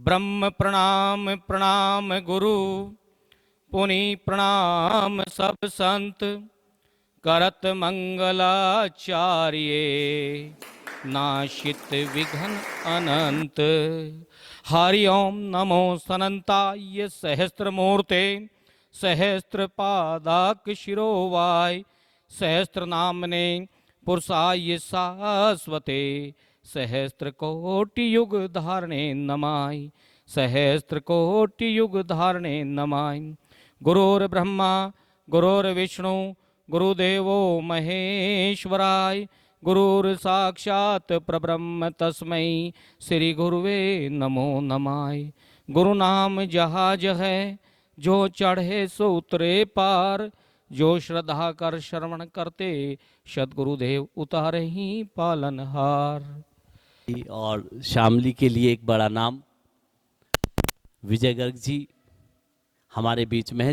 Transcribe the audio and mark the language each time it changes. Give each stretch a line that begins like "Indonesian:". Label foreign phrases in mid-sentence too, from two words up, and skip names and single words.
Hindi: ब्रह्म प्रणाम प्रणाम गुरु, पुनि प्रणाम सब संत, करत मंगलाचार्य, नाशित विघ्न अनंत।
Sanskrit: हरि ओम नमो सनंताय सहस्त्रमूर्ते, सहस्त्रपादाक शिरोवाय, सहस्त्र नामने पुरुषाय शाश्वते, सहस्त्र कोटि युग धारणे नमाय, सहस्त्र कोटि युग धारणे नमाय। गुरुर्ब्रह्मा गुरुर्विष्णु गुरुदेवो महेश्वराय, गुरुर्साक्षात् परब्रह्म तस्मै श्री गुरुवे नमो नमाय।
Hindi: गुरु नाम जहाज है जो चढ़े सो उतरे पार, जो श्रद्धा कर श्रवण करते सद्गुरुदेव उतारे ही पालनहार। और शामली के लिए एक बड़ा नाम विजय गर्ग जी हमारे बीच में है।